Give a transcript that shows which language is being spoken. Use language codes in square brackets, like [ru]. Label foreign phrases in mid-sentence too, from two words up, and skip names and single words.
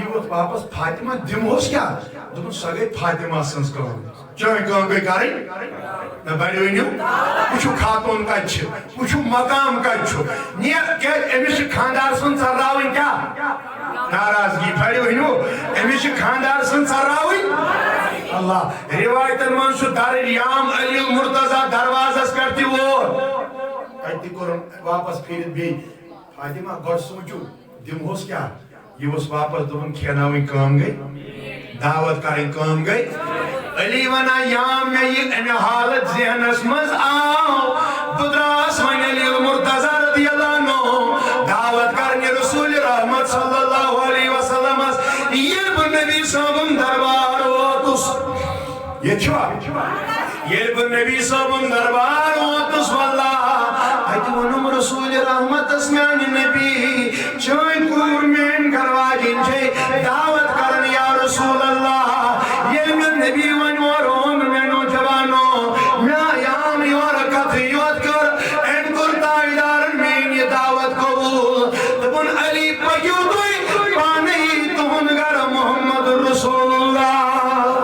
[ks] ووت واپس فاطمہ دِمہوس کیٛاہ دوٚپُن سۄ گٔے فاطمہ سٕنٛز کٲم چٲنۍ کٲم گٔے کرٕنۍ نہ بڑی ؤنِو وٕچھِو خاتوٗن کتہِ چھِ وٕچھِو مقام کتہِ چھُ نیر کیٛازِ أمِس چھِ خانٛدار سُنٛد ژٔلراوٕنۍ کیٛاہ ناراضگی بڑی ؤنِو أمِس چھِ خانٛدار سٕنٛد ژٔلراوٕنۍ اللہ روایتن منٛز چھُ در یام علی المرتضی دروازس پٮ۪ٹھ تہِ ووت تتہِ تہِ کوٚرُن واپس پھیٖرِتھ بیٚیہِ فاطمہ گۄڈٕ سوٗنٛچِو دِمہوس کیٛاہ یہِ اوس واپس دوٚپُن کھیٛاناوٕنۍ کٲم گٔے دعوت کرٕنۍ کٲم گٔے علی ونان یام مے یہ امی حالت ذہنس منٛز آو بہٕ درٛاس وۄنۍ علی المرتضی [ar] رضی اللہ عنہ [ks] دعوت کرنہِ رسول رحمت [ar] صلی اللہ علیہ وسلمس [ks] ییٚلہِ بہٕ نبی صٲبُن دربار ووتُس ییٚتہِ چھُوا ییٚلہِ بہٕ نبی صٲبُن دربار ووتُس واللہ اتہِ ووٚنُم رسول رحمتس میانہِ نبی چٲنۍ کوٗر میٲنۍ گھرواجِنۍ چھے دعوت کران [ar] یا رسول اللہ [ks] ییٚلہِ مےٚ نبی وۄنۍ اورٕ اوٚن مےٚ نوجوانو مےٚ یام یورٕ کتھٕ یوت کٔر أمۍ کوٚر تاجدارن میٲنۍ یہِ دعوت قبوٗل دوٚپُن علی پٔکِو تُہۍ پانے تُہُنٛد گرٕ محمد [ar] رسول اللہ